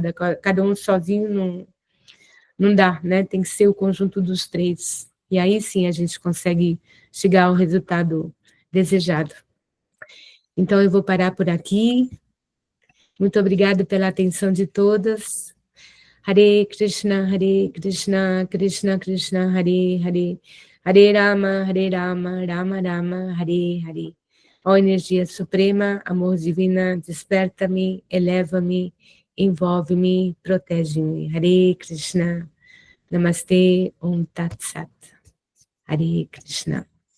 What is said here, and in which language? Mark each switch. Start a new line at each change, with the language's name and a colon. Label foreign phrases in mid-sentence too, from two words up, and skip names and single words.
Portuguese: Cada um sozinho não dá, né? Tem que ser o conjunto dos três. E aí sim a gente consegue chegar ao resultado desejado. Então, eu vou parar por aqui. Muito obrigada pela atenção de todas.
Sanskrit: हरे कृष्ण, कृष्ण कृष्ण, हरे हरे, हरे राम, राम राम, हरे हरे.
Portuguese: Ó energia suprema, amor divina, desperta-me, eleva-me, envolve-me, protege-me.
Sanskrit: हरे कृष्ण, नमस्ते, ॐ तत् सत्. हरे कृष्ण.